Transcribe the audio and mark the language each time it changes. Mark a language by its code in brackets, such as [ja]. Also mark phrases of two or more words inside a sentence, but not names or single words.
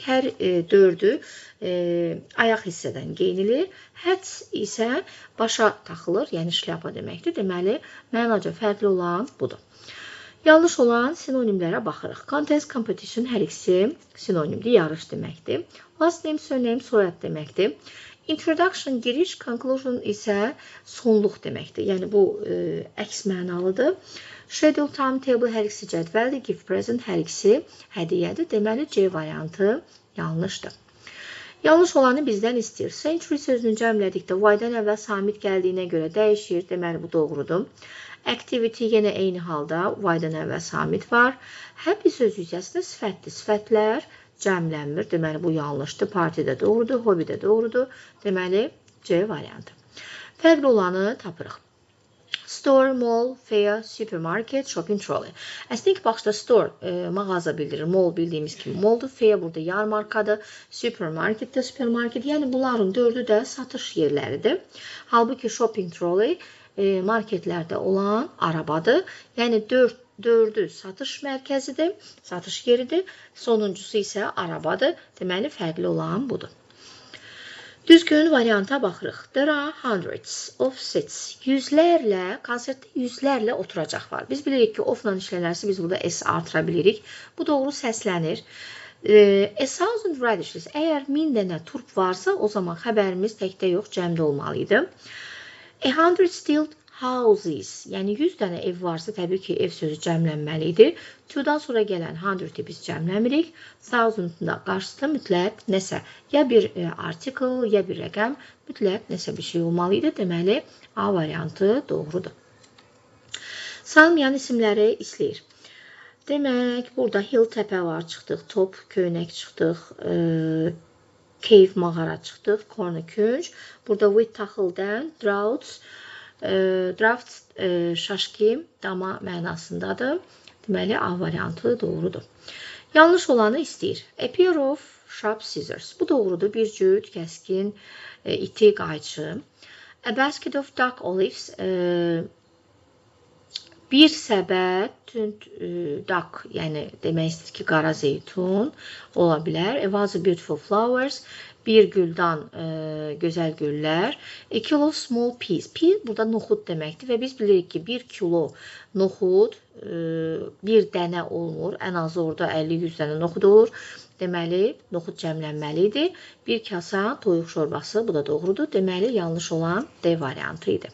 [az] Hər 4-ü ayaq hissədən geyinilir. Hats isə başa taxılır, yəni şlyapa deməkdir. Deməli, mənaca fərqli olan budur. Yanlış olan sinonimlərə baxırıq. [en] Contest, competition [az] hər ikisi sinonimdir, yarış deməkdir. [en] Last name, surname, [az] soyad deməkdir. Introduction, giriş, conclusion isə sonluq deməkdir. Yəni, bu əks mənalıdır. [en] Schedule, timetable [az] hər ikisi cədvəldir. [en] Gift, present [az] hər ikisi hədiyyədir. Deməli, C variantı yanlışdır. Yanlış olanı bizdən istəyir. Century sözünü cəmlədikdə Y-dən əvvəl samit gəldiyinə görə dəyişir. Deməli, bu doğrudur. Activity yenə eyni halda Y-dən əvvəl samit var. Happy sözü isə sifətdir. Sifətlər cəmlənmir. Deməli, bu yanlışdır. Parti də doğrudur. Hobby də doğrudur. Deməli, C variantı. Fərqli olanı tapırıq. [en] Store, mall, fair, supermarket, shopping trolley. [az] Əslində ilk baxışda store mağaza bildirir. Mall bildiyimiz kimi malldur. Fair burada yarmarkadır. Supermarket də supermarket. Yəni bunların 4-ü də satış yerləridir. Halbuki [en] shopping trolley [az] marketlərdə olan arabadır. Yəni 4-ü satış mərkəzidir, satış yeridir. Sonuncusu isə arabadır. Deməli, fərqli olan budur. Düzgün varianta baxırıq. [en] There are hundreds of seats. [az] Yüzlərlə, konsertdə yüzlərlə oturacaq var. Biz bilirik ki, of-la işlənərsə biz burada s artıra bilirik. Bu doğru səslənir. [en] A thousand radishes. [az] Əgər 1000 dənə turp varsa, o zaman xəbərimiz təkdə yox, cəmdə olmalıydı. [en] A hundred still houses. [az] Yəni 100 dənə ev varsa, təbii ki, ev sözü cəmlənməlidir. To-dan sonra gələn 100-i biz cəmləmirik. 1000-da qarşısında mütləq nəsə, ya bir article, ya bir rəqəm, mütləq nəsə bir şey olmalıydı. Deməli, A variantı doğrudur. Sayılmayan isimləri istəyir. Demək, burada hill təpə var, çıxdıq, top, köynək çıxdıq, cave mağara çıxdıq, corner künc. Burada with taxıldan, draft şaşki, dama mənasındadır. Deməli, A variantı doğrudur. Yanlış olanı istəyir. [en] A pair of sharp scissors. [az] Bu doğrudur. Bir cüt, kəskin, iti, qayçı. [en] A basket of dark olives. [az] Bir səbət tünd dark, yəni demək istəyir ki, qara zeytun ola bilər. [en] A vase of beautiful flowers. [az] Bir güldan gözəl güllər. [en] A kilo small peas. [az] Pea burada noxud deməkdir və biz bilirik ki, 1 kilo noxud bir dənə olmur. Ən azı orada 50-100 dənə noxud olur. Deməli, noxud cəmlənməlidir. Bir kasa toyuq şorbası, bu da doğrudur. Deməli, yanlış olan D variantı idi.